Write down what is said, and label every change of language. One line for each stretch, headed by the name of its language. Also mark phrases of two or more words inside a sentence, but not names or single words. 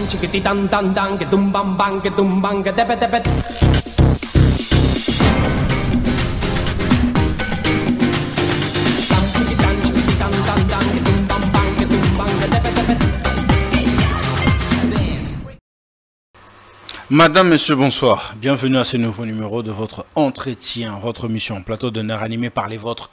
French: chikiti dan dan dan ke dum bang ke tepet tepet. Madame, Monsieur, bonsoir. Bienvenue à ce nouveau numéro de votre entretien, votre mission, plateau d'honneur animé par les vôtres.